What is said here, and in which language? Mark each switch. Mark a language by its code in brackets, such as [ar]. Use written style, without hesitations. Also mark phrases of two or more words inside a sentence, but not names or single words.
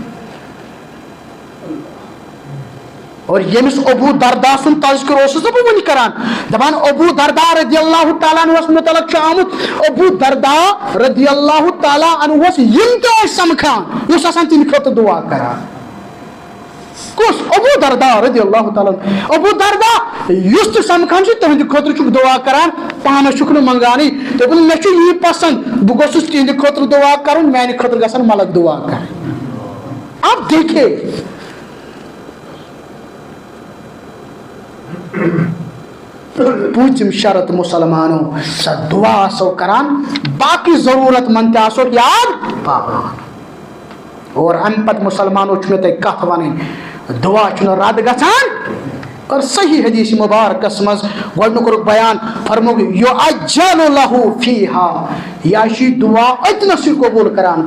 [ks] اور ییٚمِس ابو دردا سُنٛد تذکر اوسُس نا بہٕ وٕنہِ کران دپان ابو دردا [ar] رضی اللہ تعالیٰ [ks] عنہس متعلق چھُ آمُت ابو دردا [ar] رضی اللہ تعالیٰ [ks] عنہس یِم تہِ ٲسۍ سمکھان یہِ اوس آسان تِہنٛدِ خٲطرٕ دعا کران کُس ابو دردا [ar] رضی اللہ تعالیٰ [ks] ابو دردا یُس تہِ سمکھان چھُ تِہنٛدِ خٲطرٕ چھُکھ دعا کران پانس چھُکھ نہٕ منگانٕے دوٚپُن مےٚ چھُ یی پسنٛد بہٕ گوٚژھُس تِہنٛدِ خٲطرٕ دعا کرُن میانہِ خٲطرٕ گژھن ملک دعا کرٕنۍ [ur] اب دیکھے [ks] پوٗژِم شرط مُسلمانو سۄ دعا آسو کران باقٕے ضروٗرت منٛد تہِ آسو یاد پاوان اور امہِ پتہٕ مُسلمانو چھُ مےٚ تۄہہِ کتھ ونٕنۍ دعا چھُنہٕ رد گژھان اور صحیح حدیث مبارکس منٛز گۄڈنیُک کوٚرُکھ بیان فرمووُکھ [ar] یُعجَّلُ لَہُ فیٖہا [ks] یا چھُ یہِ دعا أتنسٕے قبوٗل کران